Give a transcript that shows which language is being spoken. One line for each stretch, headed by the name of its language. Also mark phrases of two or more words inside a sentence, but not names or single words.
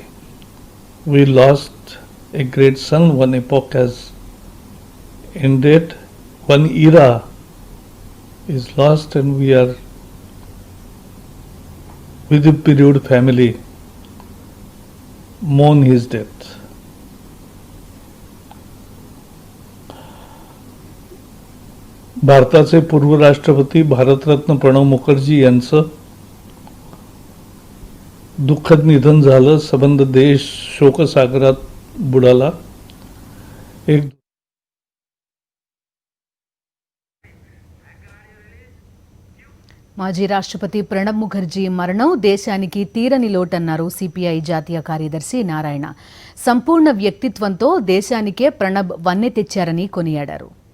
English: We lost a great son. One epoch has ended. One era is lost and we are with the period family mourn his death.
Marathi: भारताचे पूर्व राष्ट्रपती भारतरत्न प्रणव मुखर्जी यांचं दुःखद निधन झालं. संबंध देश शोकसागरात बुडाला. एक
Telugu: మాజీ రాష్ట్రపతి ప్రణబ్ ముఖర్జీ మరణం దేశానికి తీరని లోటన్నారు సిపిఐ జాతీయ కార్యదర్శి నారాయణ. సంపూర్ణ వ్యక్తిత్వంతో దేశానికే ప్రణబ్ వన్నె తెచ్చారని కొనియాడారు.